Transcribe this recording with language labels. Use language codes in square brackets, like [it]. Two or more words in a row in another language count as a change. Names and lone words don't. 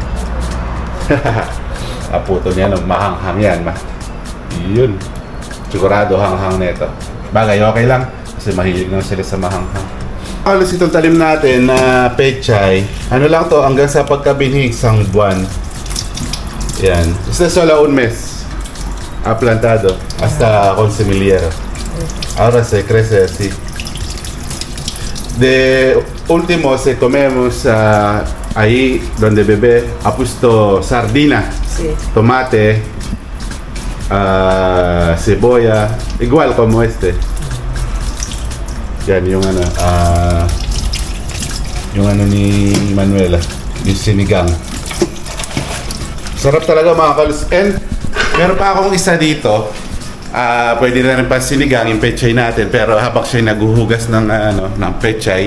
[tl] Putol niya, mahanghang yan. Yun. Sigurado hanghang nito. Bagay, okay lang. Kasi mahilig naman sila sa mahanghang. Alas itong talim natin na pechay. Ano lang to, hanggang sa pagkabinhi, isang buwan. Yan. [es] Este solo un mes. Plantado. Hasta con semillero. Ahora se crece así. De último, se comemos ahí donde bebé ha puesto sardina, Sí. tomate, cebolla, igual como este. [tl] Yan yung ano ni Manuela, yung sinigang. Sarap talaga mga kaluts. And meron pa akong isa dito. Pwede na rin pa sinigang yung pechay natin, pero habang siya naguhugas ng pechay.